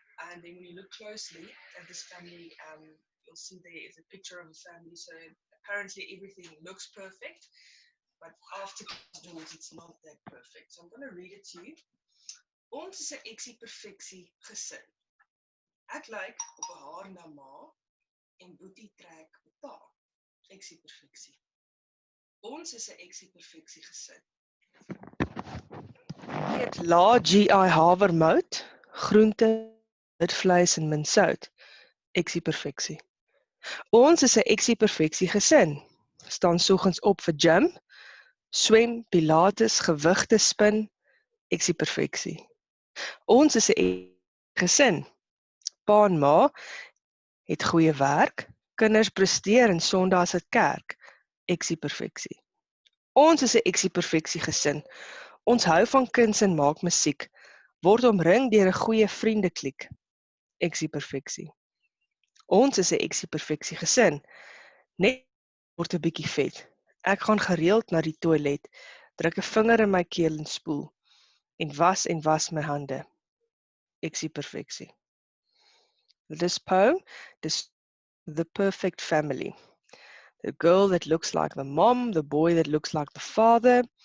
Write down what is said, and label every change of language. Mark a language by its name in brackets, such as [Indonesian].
[English] And then when you look closely at this family, you'll see there is a picture of a family. So apparently everything looks perfect, but after closed it's not that perfect. So I'm going to read it to you. [Afrikaans] Ons is 'n eksieperfeksie gesin. Ek lyk op 'n haar na ma en Boetie trek op pa. Eksieperfeksie. Ons is 'n eksieperfeksie gesin. Eet lae GI havermout, groente, vleis en min sout. Eksieperfeksie. Ons is 'n eksieperfeksie gesin. Staan soggens op vir gym, swem, pilates, gewigte spin. Eksieperfeksie. Ons is 'n gesin. Pa en ma het goeie werk, kinders presteer en Sondae is dit kerk. Eksieperfeksie. Ons is 'n eksieperfeksie gesin. Ons hou van kuns en maak musiek, word omring deur 'n goeie vriendekliek. Eksieperfeksie. Ons is 'n eksieperfeksie gesin. Net word 'n bietjie vet. Ek gaan gereeld na die toilet, druk 'n vinger in my keel en spoel en was my hande. Eksieperfeksie. [English] This poem is the perfect family. The girl that looks like the mom, the boy that looks like the father.